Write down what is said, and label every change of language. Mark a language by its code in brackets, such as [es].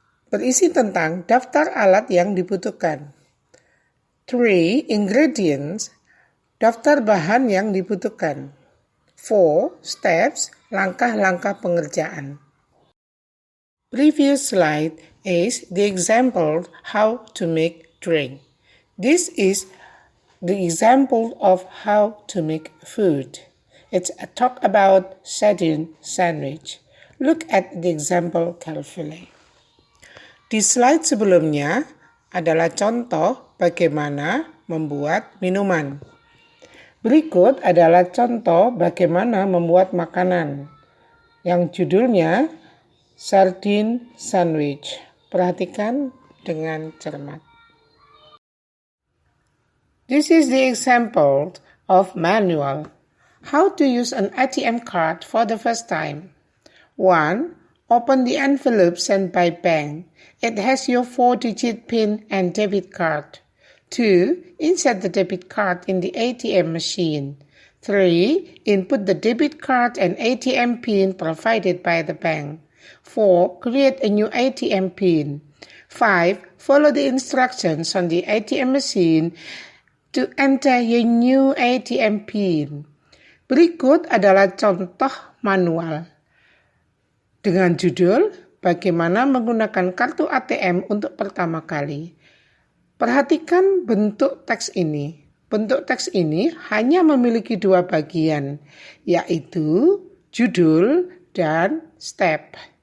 [id] Berisi tentang daftar alat yang dibutuhkan. 3. Ingredients. Daftar bahan yang dibutuhkan. 4. Steps. Langkah-langkah pengerjaan. [en] Previous slide is the example how to make drink. This is the example of how to make food. It's a talk about sardine sandwich. Look at the example carefully. [id] Di slide sebelumnya adalah contoh bagaimana membuat minuman. Berikut adalah contoh bagaimana membuat makanan yang judulnya sardine sandwich. Perhatikan dengan cermat. [en] This is the example of manual. How to use an ATM card for the first time. 1. Open the envelope sent by bank. It has your 4-digit PIN and debit card. 2. Insert the debit card in the ATM machine. 3. Input the debit card and ATM PIN provided by the bank. 4. Create a new ATM PIN. 5. Follow the instructions on the ATM machine to enter your new ATM PIN. [id] Berikut adalah contoh manual dengan judul Bagaimana menggunakan kartu ATM untuk pertama kali. Perhatikan bentuk teks ini. Bentuk teks ini hanya memiliki 2 bagian, yaitu judul dan step.